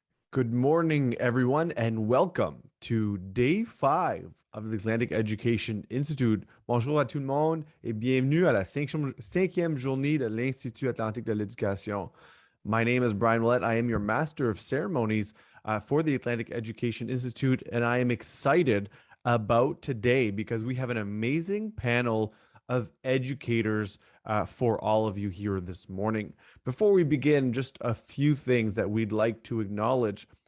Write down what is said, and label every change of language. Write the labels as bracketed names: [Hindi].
[English] Good morning, everyone, and welcome to Day 5 of the Atlantic Education Institute. [French] Bonjour à tout le monde et bienvenue à la cinquième journée de l'Institut Atlantique de l'Éducation. [English] My name is Brian Willett. I am your Master of Ceremonies for the Atlantic Education Institute, and I am excited about today because we have an amazing panel of educators for all of you here this morning. Before we begin, just a few things that we'd like to acknowledge.